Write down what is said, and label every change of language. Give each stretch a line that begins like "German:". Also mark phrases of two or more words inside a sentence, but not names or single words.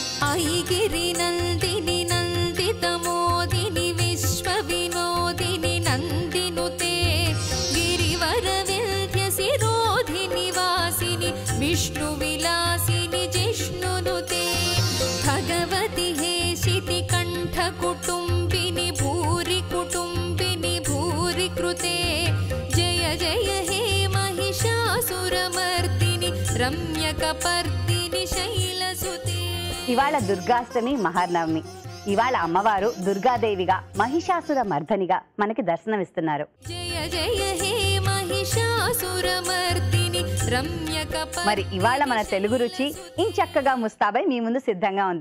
Sanskrit: साई गिरिनन्दिनि नन्दितमोदिनि विश्वविनोदिनि नन्दिनुते गिरिवरविन्ध्यसिरोधिनि वासिनि विष्णुविलासिनि जिष्णुनुते भगवति हेशिति कण्ठकुटुम्बिनि भूरि कुटुम्बिनि भूरि कृते जय जय हे महिषासुरमर्दिनि रम्यकपर्दिनि शैलसुते।
Telugu: ఇవాళ దుర్గాష్టమి మహానవమి. ఇవాళ అమ్మవారు దుర్గాదేవిగా మహిషాసుర మర్దనిగా మనకి దర్శనమిస్తున్నారు.
Sanskrit: జయ జయ హే మహిషాసురమర్దిని రమ్యకపర్దిని.
Telugu: మరి ఇవాళ మన తెలుగు రుచి ఇంచక్కగా ముస్తాబై మీ ముందు సిద్ధంగా ఉంది.